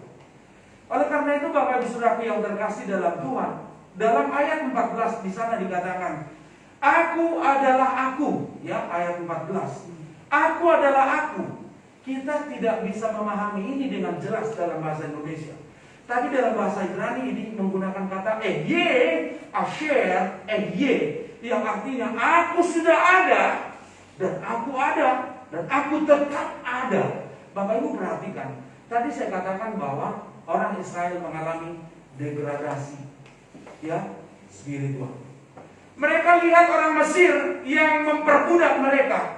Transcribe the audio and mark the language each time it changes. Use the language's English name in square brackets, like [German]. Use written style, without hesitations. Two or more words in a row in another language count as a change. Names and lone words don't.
[Indonesian] Oleh karena itu Bapak Ibu Saudaraku yang terkasih dalam Tuhan, dalam ayat 14 di sana dikatakan, Aku adalah aku, ya, ayat 14. Aku adalah aku. Kita tidak bisa memahami ini dengan jelas dalam bahasa Indonesia. Tapi dalam bahasa Ibrani ini menggunakan kata [Hebrew] אהיה אשר אהיה, [Indonesian] yang artinya aku sudah ada, dan aku ada, dan aku tetap ada. Bapak Ibu perhatikan, tadi saya katakan bahwa orang Israel mengalami degradasi, ya, spiritual. Mereka lihat orang Mesir yang memperbudak mereka.